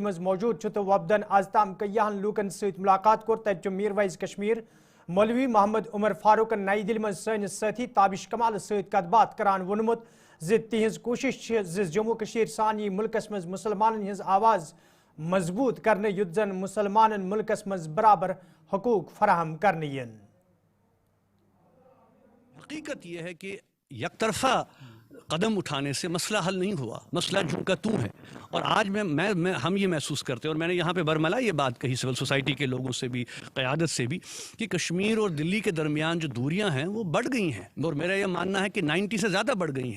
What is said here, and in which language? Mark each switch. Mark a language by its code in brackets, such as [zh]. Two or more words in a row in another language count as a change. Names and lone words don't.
[ks] मज मौजूद तो वफदन आज ताम कयाहन लूकन सत मुलाकात कोर तत मीरवाइज कश्मीर मौलवी मोहम्मद उमर फारूकन नई दिल्ली मज सनिस साथी ताबिश कमाल सत कत बात करान वोनमुत ज तिहज कोशिश जम्मू कश्मीर सान यी मुल्कस मज मुसलमानन हिंज आवाज मजबूत करने युद्ध जन मुसलमानन मुल्कस मज बराबर हकूक फराहम करने यन। [ur] حقیقت یہ ہے کہ یکطرفہ قدم اٹھانے سے مسئلہ حل نہیں ہوا، مسئلہ جوں کا توں ہے. اور آج ہم یہ محسوس کرتے ہیں، اور میں نے یہاں پہ برملا یہ بات کہی [en] civil society [ur] کے لوگوں سے بھی، قیادت سے بھی، کہ کشمیر اور دہلی کے درمیان جو دوریاں ہیں وہ بڑھ گئی ہیں، اور میرا یہ ماننا ہے کہ 90 سے زیادہ بڑھ گئی ہیں.